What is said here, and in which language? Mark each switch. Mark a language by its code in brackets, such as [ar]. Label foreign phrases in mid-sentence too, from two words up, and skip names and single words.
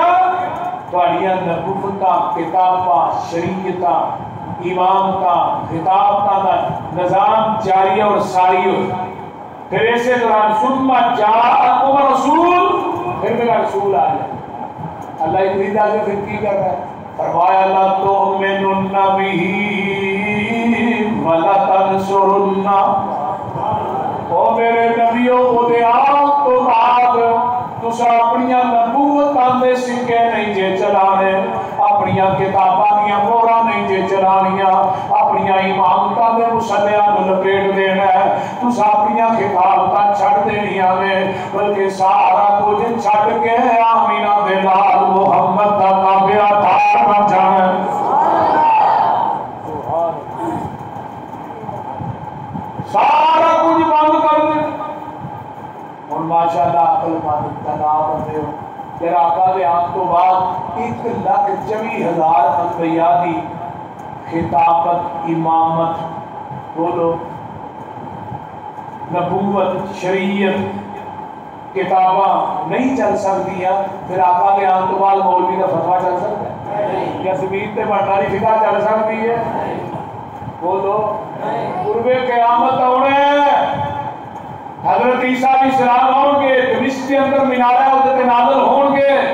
[pa] تہاڈیاں نبوتاں کتاباں شریعتاں امامتاں خطابتاں دا نظام جاری اور ساری ہو فیر ایسے دوران [ar] ثم جاءكم رسول [pa] فیر میرا رسول آ جائے اللہ اتنی داد فیر کی کر رہا ہے فرمایا [ar] لتؤمنن به ولا [pa] تنصرنہ او میرے نبیو اوہدے آپ توں بعد تساں اپنیاں نبوتاں دے سکے نہیں جے چلانے اپنیاں کتاباں دیاں مہراں نہیں جے چلانیاں اپنیاں امامتاں دے مصلیاں نوں لپیٹ دینا ہے تساں اپنیاں خطابتاں چھڈ دینیاں نے بلکہ سارا کجھ چھڈ کے آمنہ دے لال محمد دا تابعدار بن جانا ماشاءاللہ عقل مند تناب بندے ہو پھر آقا دے آن تو بعد 1,24,000 انبیاء دی خطابت امامت بولو نبوت شریعت کتاباں نہیں چل سکتی ہیں پھر آقا دے آن تو بعد مولوی کا فتویٰ چل سکتا ہے یا زمین تے بھنڈاری فقہ چل سکتی ہے بولو قرب قیامت ہونے [ur] حضرت عیسیٰ علیہ السلام ہوں گے [pa] دمشق کے اندر منارہ حضرت نازل ہوں گے